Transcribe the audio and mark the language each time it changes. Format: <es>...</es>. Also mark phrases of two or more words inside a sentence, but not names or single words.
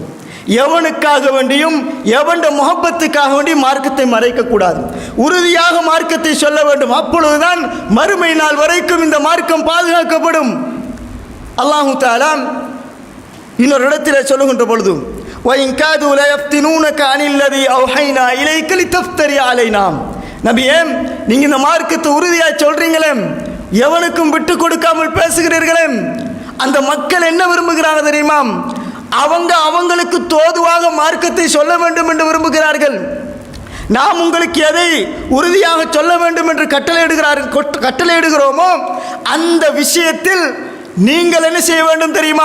<ta>எவனுக்காக வேண்டியும் எவன் முஹப்பத்துக்காக வேண்டி மார்க்கத்தை மறைக்கக்கூடாது, உறுதியாக மார்க்கத்தை சொல்ல வேண்டும். அப்பொழுதுதான் மறுமை நாள் வரைக்கும் இந்த மார்க்கம் பாதுகாக்கப்படும்.</ta> <ar>الله تعالى</ar> <ta>இன்னொரு இடத்திலே சொல்லுகின்ற பொழுது,</ta> <ar>وَإِنْ كَادُوا لَيَفْتِنُونَكَ عَنِ الَّذِي أَوْحَيْنَا إِلَيْكَ لِتَفْتَرِيَ عَلَيْنَا.</ar> <ta>நபியே, நீங்க இந்த மார்க்கத்தை உறுதியா சொல்றீங்களே, எவனுக்கும் விட்டு கொடுக்காமல் பேசுகிறீர்களே, அந்த மக்கள் என்ன விரும்புகிறாங்க தெரியுமா? அவங்களுக்கு தோதுவாக மார்க்கத்தை சொல்ல வேண்டும் என்று விரும்புகிறார்கள். நாம் உங்களுக்கு எதை உறுதியாக சொல்ல வேண்டும் என்று கட்டளையிடுகிறோமோ அந்த விஷயத்தில் நீங்கள் என்ன செய்ய வேண்டும் தெரியுமா?</ta>